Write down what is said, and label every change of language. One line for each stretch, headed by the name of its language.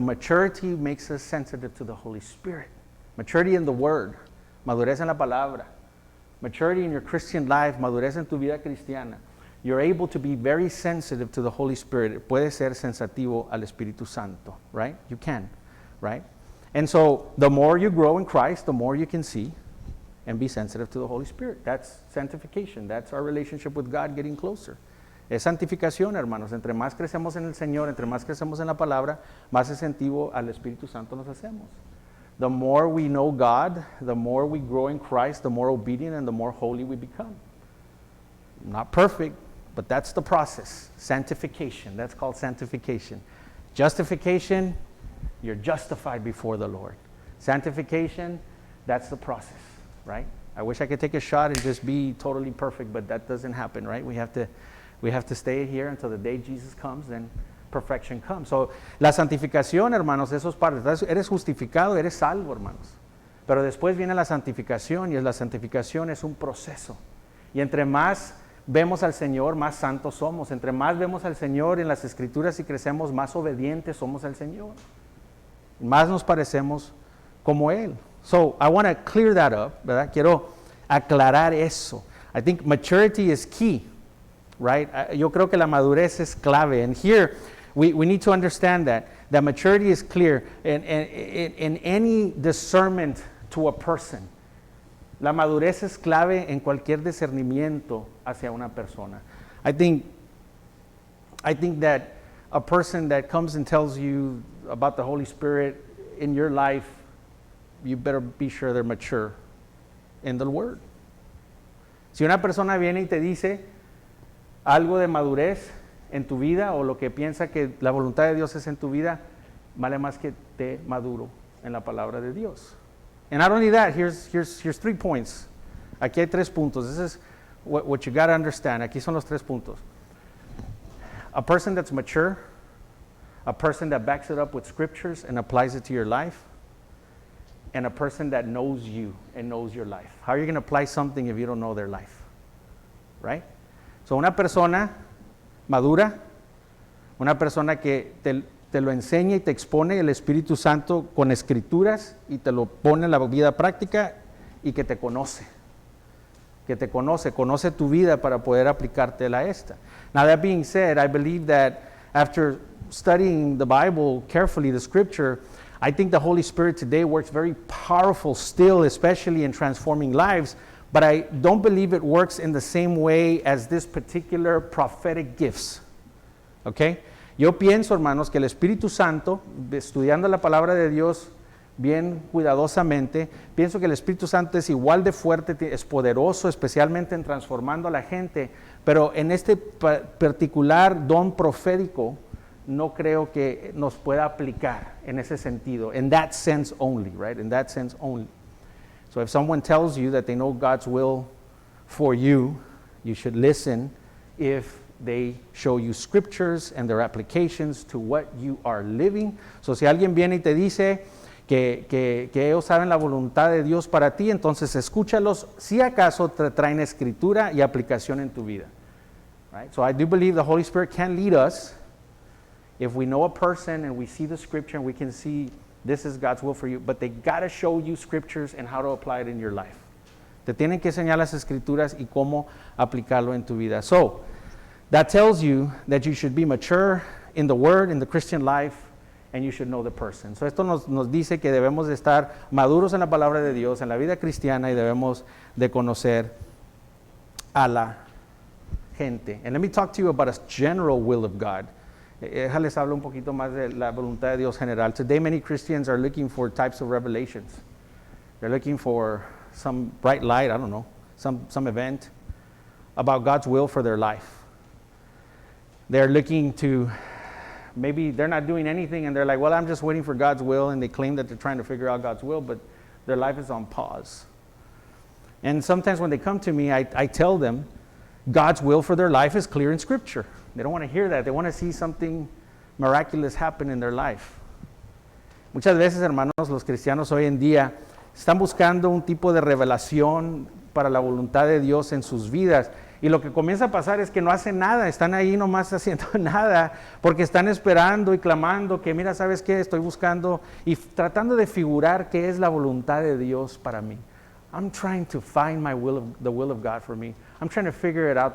English: Maturity makes us sensitive to the Holy Spirit. Maturity in the Word,
Spanish: madurez en la palabra.
English: Maturity in your Christian life,
Spanish: madurez en tu vida cristiana.
English: You're able to be very sensitive to the Holy Spirit.
Spanish: Puedes ser sensitivo al Espíritu Santo,
English: right? You can, right? And so the more you grow in Christ, the more you can see and be sensitive to the Holy Spirit. That's sanctification. That's our relationship with God getting closer.
Spanish: Es santificación, hermanos. Entre más crecemos en el Señor, entre más crecemos en la palabra, más sensitivo al Espíritu Santo nos hacemos.
English: The more we know God, the more we grow in Christ, the more obedient and the more holy we become. Not perfect, but that's the process. Sanctification. That's called sanctification. Justification, you're justified before the Lord. Sanctification, that's the process, right? I wish I could take a shot and just be totally perfect, but that doesn't happen, right? We have to stay here until the day Jesus comes, then perfection comes.
Spanish: So, la santificación, hermanos, esos partes, eres justificado, eres salvo, hermanos. Pero después viene la santificación, y la santificación es un proceso. Y entre más vemos al Señor, más santos somos. Entre más vemos al Señor en las Escrituras y crecemos, más obedientes somos al Señor. Más nos parecemos como Él.
English: So, I want to clear that up,
Spanish: ¿verdad? Quiero aclarar eso.
English: I think maturity is key, right?
Spanish: Yo creo que la madurez es clave.
English: And here, we need to understand that maturity is clear in any discernment to a person.
Spanish: La madurez es clave en cualquier discernimiento hacia una persona.
English: I think that a person that comes and tells you about the Holy Spirit in your life, you better be sure they're mature in the Word.
Spanish: Si una persona viene y te dice algo de madurez en tu vida, o lo que piensa que la voluntad de Dios es en tu vida, vale más que te maduro en la palabra de Dios.
English: And not only that, here's 3 points.
Spanish: Aquí hay 3 puntos.
English: This is what you got to understand.
Spanish: Aquí son los 3 puntos.
English: A person that's mature, a person that backs it up with scriptures and applies it to your life, and a person that knows you and knows your life. How are you going to apply something if you don't know their life? Right?
Spanish: So una persona madura, una persona que te lo enseña y te expone el Espíritu Santo con escrituras y te lo pone en la vida práctica, y que te conoce. Que te conoce tu vida para poder aplicártela a esta.
English: Now, that being said, I believe that after studying the Bible carefully, the Scripture, I think the Holy Spirit today works very powerful still, especially in transforming lives, but I don't believe it works in the same way as this particular prophetic gifts. Okay?
Spanish: Yo pienso, hermanos, que el Espíritu Santo, estudiando la palabra de Dios bien cuidadosamente, pienso que el Espíritu Santo es igual de fuerte, es poderoso, especialmente en transformando a la gente, pero en este particular don profético, no creo que nos pueda aplicar en ese sentido,
English: in that sense only, right? In that sense only. So if someone tells you that they know God's will for you, you should listen if they show you scriptures and their applications to what you are living.
Spanish: So si alguien viene y te dice que ellos saben la voluntad de Dios para ti, entonces escúchalos si acaso te traen escritura y aplicación en tu vida.
English: Right? So I do believe the Holy Spirit can lead us if we know a person and we see the scripture and we can see this is God's will for you, but they got to show you scriptures and how to apply it in your life.
Spanish: Te tienen que enseñar las escrituras y cómo aplicarlo en tu vida.
English: So, that tells you that you should be mature in the Word, in the Christian life, and you should know the person.
Spanish: So, esto nos dice que debemos de estar maduros en la palabra de Dios, en la vida cristiana, y debemos de conocer a la gente.
English: And let me talk to you about a general will of God.
Spanish: Les hablo un poquito más de la voluntad de Dios general.
English: Today, many Christians are looking for types of revelations. They're looking for some bright light, I don't know, some event about God's will for their life. They're looking to, maybe they're not doing anything and they're like, well, I'm just waiting for God's will, and they claim that they're trying to figure out God's will, but their life is on pause. And sometimes when they come to me, I tell them God's will for their life is clear in Scripture. They don't want to hear that. They want to see something miraculous happen in their life.
Spanish: Muchas veces, hermanos, los cristianos hoy en día están buscando un tipo de revelación para la voluntad de Dios en sus vidas. Y lo que comienza a pasar es que no hacen nada, están ahí nomás haciendo nada, porque están esperando y clamando que, mira, ¿sabes qué? Estoy buscando y tratando de figurar qué es la voluntad de Dios para mí.
English: I'm trying to find the will of God for me. I'm trying to figure it out.